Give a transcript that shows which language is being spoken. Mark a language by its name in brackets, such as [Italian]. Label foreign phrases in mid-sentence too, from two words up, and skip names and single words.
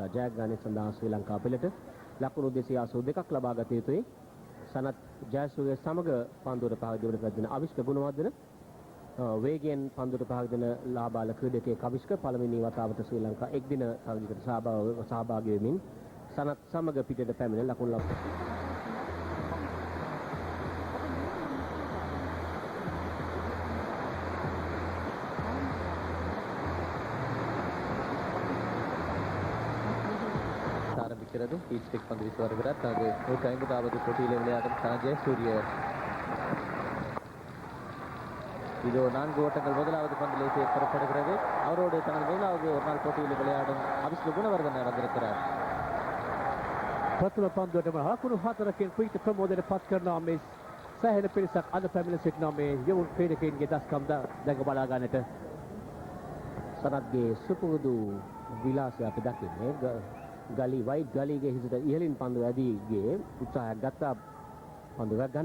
[Sinhala] ජයග්‍රහණය සඳහා ශ්‍රී ලංකා පිළට ලකුණු 282ක් ලබා ගත යුතුයි. සනත් ජයසූරිය සමග පන්දුවට පහක් දෙවන පැද්දෙන අවිෂ්ක ගුණවර්ධන වේගයෙන් පන්දුවට පහක් දෙන ලාබාල ක්‍රීඩකයෙක් අවිෂ්ක පළවෙනි වතාවට ශ්‍රී ලංකා එක්දින තරගයකට සහභාගී වෙමින් සනත් සමග පිටට පැමිණ ලකුණු ලබා [Tamil] இருக்கிறது ஈஸ்டிக் பந்து வீசி வருகிறார் தனது 150வது போட்டியில் விளையாடும் சனத் ஜெயசூரிய இதோ 4 ஓட்டங்கள் முதலாவது பந்திலே பெறப்படுகிறது. அவரோடு தனது முதலாவது ஒரு நாள் போட்டியில் விளையாடும் அவிஷ்க குணவர்தன வந்திருக்கிறார். [Sinhala] ප්‍රථම පන්දුවටම ලකුණු 4කින් පිට ප්‍රමෝදයට පත් කරනවා මේ සෑහෙන පිරිසක් අද පැමිණ සිටිනවා මේ යවුන් ක්‍රීඩකයින්ගේ දස්කම් දැක බලා ගන්නට. සනත්ගේ සුපුරුදු විලාසය අපි දකින්නේ ගලි වයිට් ගලිගේ හිසට ඉහළින් පන්දුව ඇදී ගියේ උත්සාහයක් ගත්තා පන්දුව ගන්න.